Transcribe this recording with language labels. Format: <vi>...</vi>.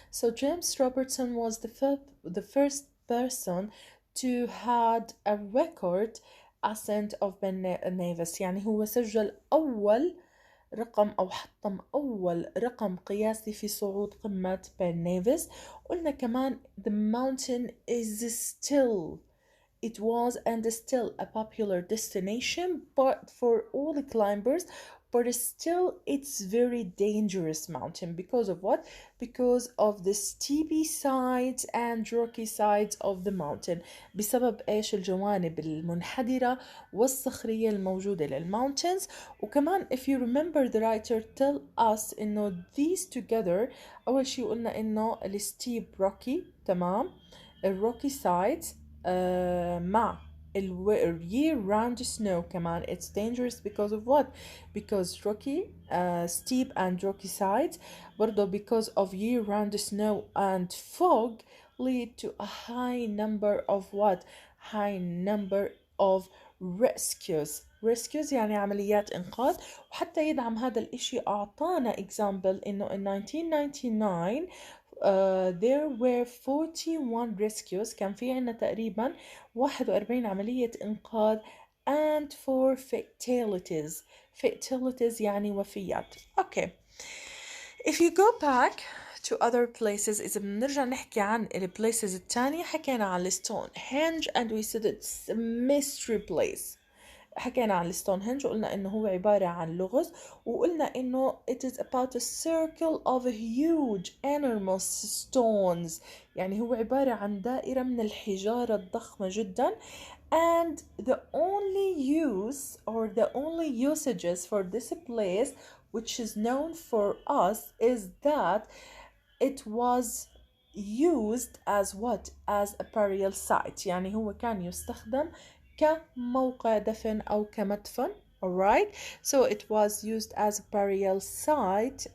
<en>So James Robertson was the first person to had a record ascent of Ben Nevis.</en> <ar>يعني هو سجل أول رقم أو حطم أول رقم قياسي في صعود قمة بن نيفيس. قلنا كمان</ar> <en>the mountain is still, it was and is still a popular destination but for all the climbers, but still it's very dangerous mountain. Because of what? Because of the steepy sides and rocky sides of the mountain.</en> <ar>بسبب ايش؟ الجوانب المنحدرة والصخرية الموجودة للmountains.</ar> <en>وكمان if you remember the writer tell us انه these together،</en> <ar>اول شي قلنا انه الستيب</ar> <en>rocky،</en> <ar>تمام، الروكي</ar> <en>sides مع year round snow كمان it's dangerous because of what? Because rocky steep and rocky sides،</en> <ar>برضو</ar> <en>because of year round snow and fog lead to a high number of what? High number of rescues</en> <ar>يعني عمليات إنقاذ. وحتى يدعم هذا الإشي أعطانا example إنه</ar> <en>in 1999 there were 41 rescues،</en> <ar>كان في عنا تقريبا 41 عملية إنقاذ</ar> <en>and 4 fatalities</en> <ar>يعني وفيات.</ar> <en>Okay, if you go back to other places،</en> <ar>إذا بنرجع نحكي عن</ar> <en>places التانية، حكينا عن Stonehenge and we said it's a mystery place.</en> <ar>حكينا عن ستونهنج وقلنا انه هو عبارة عن لغز، وقلنا انه</ar> <en>it is about a circle of huge enormous stones،</en> <ar>يعني هو عبارة عن دائرة من الحجارة الضخمة جدا.</ar> <en>and the only use or the only usages for this place which is known for us is that it was used as what? As a burial site.</en> <ar>يعني هو كان يستخدم كموقع دفن أو كمدفن.</ar> <en>alright, so it was used as a burial site.</en>